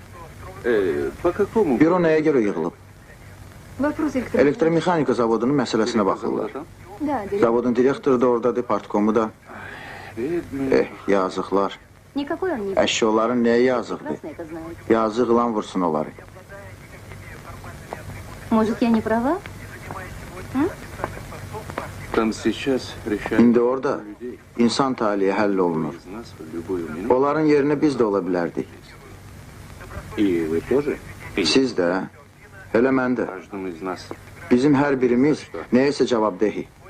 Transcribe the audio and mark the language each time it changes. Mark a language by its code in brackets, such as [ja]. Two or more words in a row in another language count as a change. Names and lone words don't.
[az] Büro nəyə görə yığılıb? Elektromexanika zavodunun məsələsinə baxırlar. Zavodun direktoru da oradadır, partkomu da. Yazıqlar. Əşki onların nəyə yazıqdır? Yazıq ilan vursun onları. [ru] Может, я не права? [az] İndi orada insan talihi həll olunur. Onların yerinə biz də ola bilərdik. Siz də, elə mən də. Bizim hər birimiz nəyəsə cavabdehi.